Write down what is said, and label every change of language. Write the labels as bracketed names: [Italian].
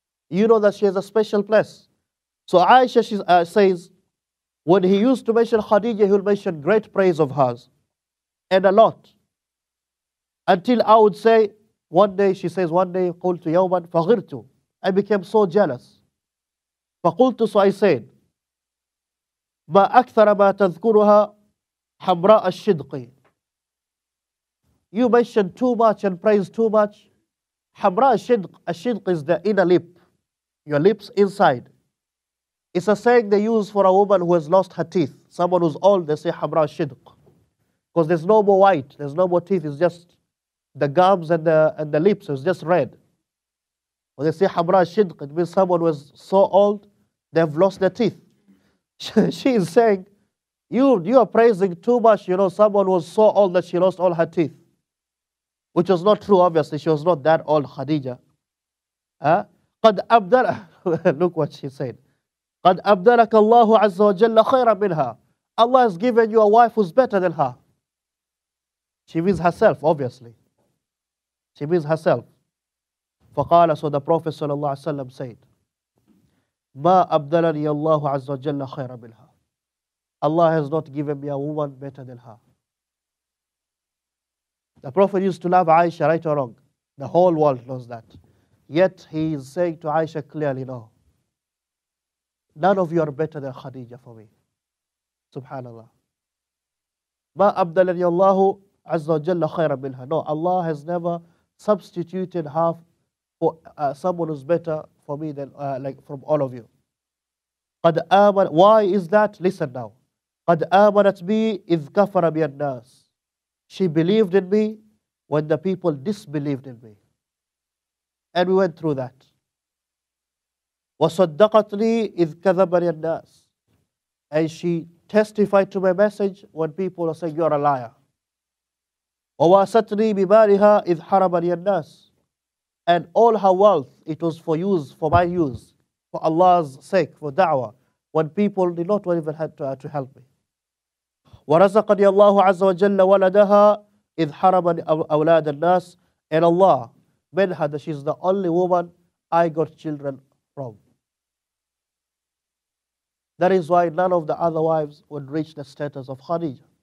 [English] You know that she has a special place. So Aisha says, when he used to mention Khadija, he will mention great praise of hers. And a lot. Until I would say, one day, she says, one day, [Arabic] قُلْتُ يَوْمًا فَغِرْتُ. [English] I became so jealous. [Arabic] فَقُلْتُ, [English] so I said, [Arabic] مَا أَكْثَرَ مَا تَذْكُرُهَا حَمْرَاءَ الشِّدْقِ. [English] You mention too much and praise too much. حَمْرَاء الشِّدْقِ is the inner lip. Your lips inside. It's a saying they use for a woman who has lost her teeth. Someone who's old, they say حَمْرَاء الشِّدْقِ. Because there's no more white, there's no more teeth, it's just the gums and the lips, it's just red. When they say حَمْرَاء الشِّدْقِ, it means someone who is so old, they've lost their teeth. She is saying, you are praising too much, you know, someone who was so old that she lost all her teeth. Which was not true, obviously, she was not that old, Khadija. [Arabic] قَدْ أَبْدَلَ [English] Look what she said. [Arabic] قَدْ أَبْدَلَكَ اللَّهُ عَزَّ وَجَلَّ خَيْرًا مِنْهَا. [English] Allah has given you a wife who's better than her. She means herself, obviously. She means herself. [Arabic] فقال, [English] so the Prophet ﷺ said, [Arabic] ما أبدلني الله عز وجل خيرا منها. [English] Allah has not given me a woman better than her. The Prophet used to love Aisha, right or wrong? The whole world knows that. Yet he is saying to Aisha clearly, no. None of you are better than Khadija for me. Subhanallah. [Arabic] ما أبدلني الله عز وجل خيرا منها. [English] No, Allah has never substituted her for someone who's better for me than like from all of you. [Arabic] قد آمن. [English] Why is that? Listen now. [Arabic] قد آمنت بي إذ كفر بي الناس. [English] She believed in me when the people disbelieved in me. And we went through that. [Arabic] وصدقتني إذ كذبني الناس. [English] And she testified to my message when people are saying you're a liar. [Arabic] وواستني بمالها إذ حرمني الناس. [English] And all her wealth, it was for use, for my use, for Allah's sake, for da'wah, when people did not even have to help me. [Arabic] ورزقني الله عز وجل ولدها إذ حرمني أولاد الناس. [English] And Allah made her that she's the only woman I got children from. That is why none of the other wives would reach the status of Khadija.